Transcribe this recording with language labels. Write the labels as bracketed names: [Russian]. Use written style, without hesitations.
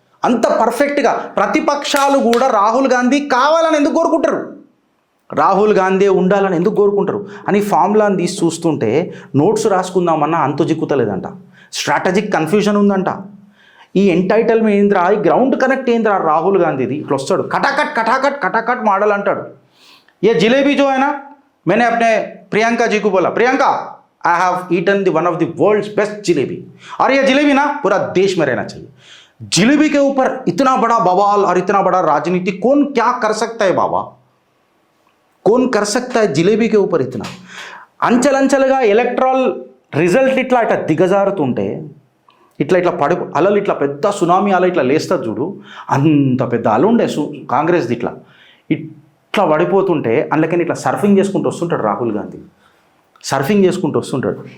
[Telugu] అంత పర్ఫెక్ట్గా ప్రతిపక్షాలు కూడా రాహుల్ గాంధీ కావాలని ఎందుకు కోరుకుంటారు, రాహుల్ గాంధీ ఉండాలని ఎందుకు కోరుకుంటారు అని ఫార్ములాని తీసి చూస్తుంటే నోట్స్ రాసుకుందామన్నా అంతు జిక్కుతలేదంట. స్ట్రాటజిక్ కన్ఫ్యూజన్ ఉందంట. ఈ ఎంటైటల్మెంట్ ఏంద్రా, ఈ గ్రౌండ్ కనెక్ట్ ఏంద్రా రాహుల్ గాంధీది. ఇట్లా వస్తాడు కటాకట్ కటాకట్ కటాకట్ మॉडल అంటాడు. [Hindi] ये जिलेबी जो है ना, मैंने अपने प्रियंका जी को बोला, Priyanka [English] I have eaten the one of the world's best jalebi, [Hindi] और ये जिलेबी ना पूरा देश में रहना चाहिए. जिलेबी के ऊपर इतना बड़ा बवाल और इतना बड़ा राजनीति कौन क्या कर सकता है बाबा, कौन कर सकता है जिलेबी के ऊपर इतना. [Telugu] అంచెలంచెలుగా ఎలక్ట్రల్ రిజల్ట్ ఇట్లా ఇట్లా దిగజారుతుంటే ఇట్లా ఇట్లా అలలు ఇట్లా పెద్ద సునామీ అల ఇట్లా లేస్తుంది చూడు, అంత పెద్ద అల ఉండే కాంగ్రెస్ది ఇట్లా పడిపోతుంటే అందుకని ఇట్లా సర్ఫింగ్ చేసుకుంటూ వస్తుంటాడు రాహుల్ గాంధీ, సర్ఫింగ్ చేసుకుంటూ వస్తుంటాడు.